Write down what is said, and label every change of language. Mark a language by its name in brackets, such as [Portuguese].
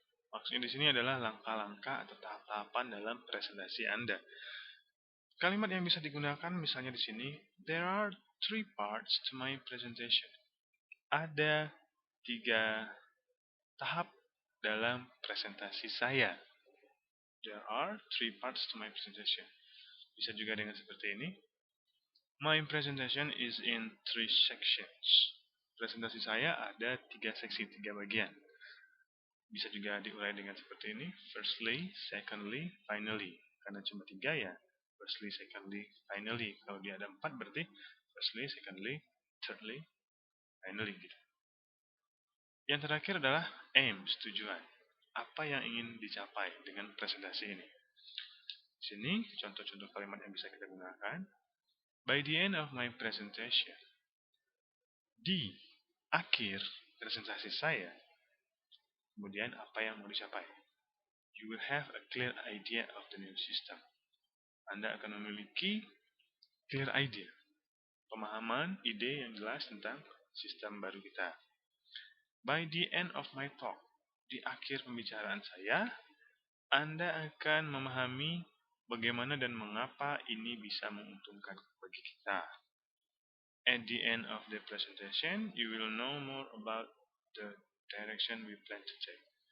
[Indonesian] Maksudnya di sini adalah langkah-langkah atau tahap-tahapan dalam presentasi Anda. Kalimat yang bisa digunakan misalnya di sini, [English] there are 3 parts to my presentation. [Indonesian] Ada 3 tahap dalam presentasi saya. [English] There are 3 parts to my presentation. [Indonesian] Bisa juga dengan seperti ini. [English] My presentation is in 3 sections. [Indonesian] Presentasi saya ada 3 seksi, 3 bagian. Bisa juga diurai dengan seperti ini. [English] Firstly, secondly, finally. [Indonesian] Karena cuma 3 ya. [English] Firstly, secondly, finally. [Indonesian] Kalau dia ada 4 berarti [English] firstly, secondly, thirdly, finally [Indonesian] gitu. Yang terakhir adalah aims, tujuan. Apa yang ingin dicapai dengan presentasi ini? Di sini contoh-contoh kalimat yang bisa kita gunakan. [English] By the end of my presentation. [Indonesian] Di akhir presentasi saya, kemudian apa yang mau dicapai? [English] You will have a clear idea of the new system. [Indonesian] Anda akan memiliki [English] clear idea, [Indonesian] pemahaman, ide yang jelas tentang sistem baru kita. [English] By the end of my talk, [Indonesian] di akhir pembicaraan saya, Anda akan memahami bagaimana dan mengapa ini bisa menguntungkan bagi kita. [English] At the end of the presentation, you will know more about the direction we plan to take.